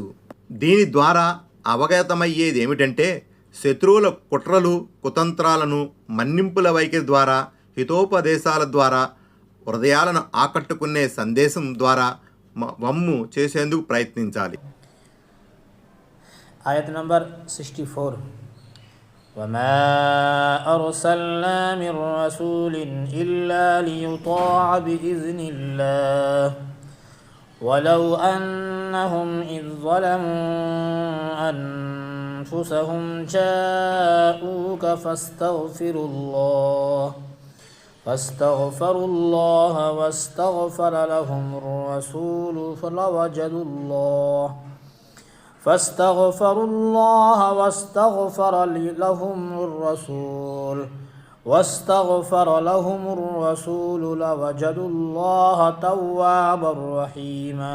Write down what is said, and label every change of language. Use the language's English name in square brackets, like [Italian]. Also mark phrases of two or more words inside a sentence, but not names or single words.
[Telugu] దీని ద్వారా అవగతమయ్యేది ఏమిటంటే, శత్రువుల కుట్రలు కుతంత్రాలను మన్నింపుల వైఖరి ద్వారా, హితోపదేశాల ద్వారా, హృదయాలను ఆకట్టుకునే సందేశం ద్వారా వమ్ము చేసేందుకు ప్రయత్నించాలి. ఆయత్ నంబర్ 64. [Arabic] وما أرسلنا من رسول إلا ليطاع بإذن الله ولو أنهم إذ ظلموا أنفسهم جاءوك فاستغفروا الله واستغفر لهم الرسول لوجدوا الله توابا رحيما.